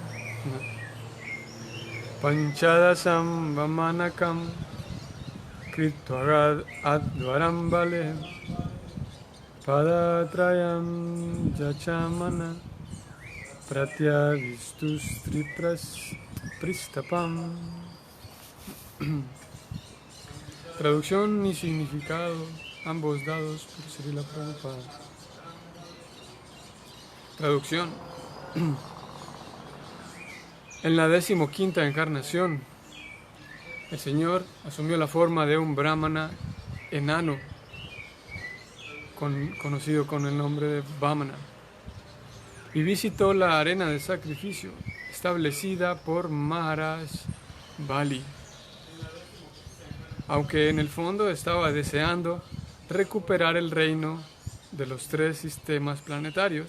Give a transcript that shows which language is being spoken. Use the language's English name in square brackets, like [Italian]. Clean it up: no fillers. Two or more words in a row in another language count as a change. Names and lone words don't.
[Sanskrit] पञ्चदशं वामनकं कृत्वागादध्वरं बलेः पदत्रयं याचमानः प्रत्यादित्सुस्त्रिपिष्टपम्. [Spanish] Traducción y significado, ambos dados por Srila Prabhupada. Traducción. En la 15ª encarnación, el Señor asumió la forma de un brahmana enano, conocido con el nombre de Vamana, y visitó la arena de sacrificio establecida por Maharaj Bali, aunque en el fondo estaba deseando recuperar el reino de los 3 sistemas planetarios.